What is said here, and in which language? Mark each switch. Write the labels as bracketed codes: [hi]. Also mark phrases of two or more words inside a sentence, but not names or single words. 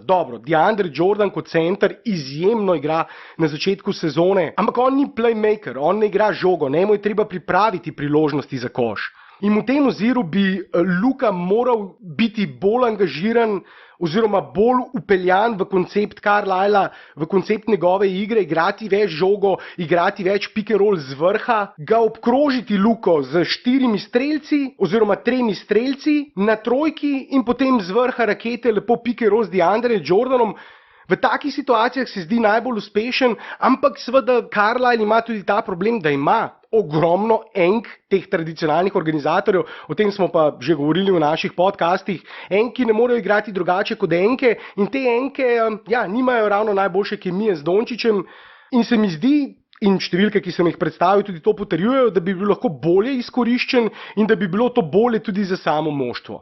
[sl] Dobro, DeAndre Jordan kot center izjemno igra na začetku sezone, ampak on ni playmaker, on ne igra žogo, njemu je treba pripraviti priložnosti za koš. In v tem oziru bi Luka moral biti bolj angažiran oziroma bolj upeljan v koncept Carlisla, v koncept njegove igre, igrati več žogo, igrati več [en] pick and roll [sl] z vrha, ga obkrožiti Luko z 4 strelci oziroma 3 strelci na trojki in potem z vrha rakete lepo [en] pick and roll [sl] z DeAndre Jordanom. V takih situacijah se zdi najbolj uspešen, ampak seveda Carlisle ima tudi ta problem, da ima ogromno enk teh tradicionalnih organizatorjev, o tem smo pa že govorili v naših podcastih. Enki ne morejo igrati drugače kot enke in te enke nimajo ravno najboljše kemije z Dončićem in se mi zdi, in številke, ki sem jih predstavil, tudi to potrjujejo, da bi bil lahko bolje izkoriščen in da bi bilo to bolje tudi za samo moštvo.